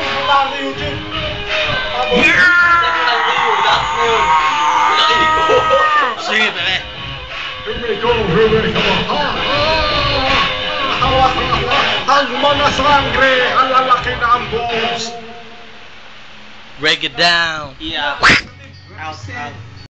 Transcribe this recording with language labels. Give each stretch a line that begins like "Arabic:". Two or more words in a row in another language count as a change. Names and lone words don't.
Filipino: lang sa YouTube. Tapos, Sige, pare.
English: Here we go.
Filipino: Ang mga sangre, ang lalaki na ang boobs.
English: Break it down. yeah. Out.